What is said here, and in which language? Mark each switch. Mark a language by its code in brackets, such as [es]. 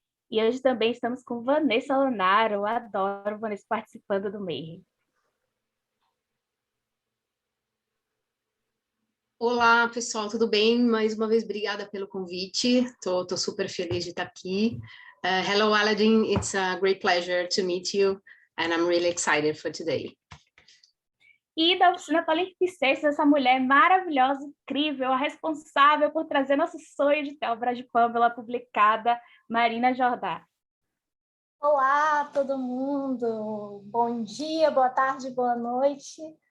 [pt] E hoje também estamos com Vanessa Lonaro. Adoro Vanessa participando do Mayhem. Olá, pessoal, tudo bem? Mais uma vez, obrigada pelo convite. Tô super feliz de estar aqui. [en] Hello, Aladdin. It's a great pleasure to meet you, and I'm really excited for today. [pt] E da Oficina Palimpsestos, essa mulher maravilhosa, incrível, a responsável por trazer nosso sonho de ter a obra de Pamela publicada, Marina Jordá. Olá, todo mundo. Bom dia, boa tarde, boa noite.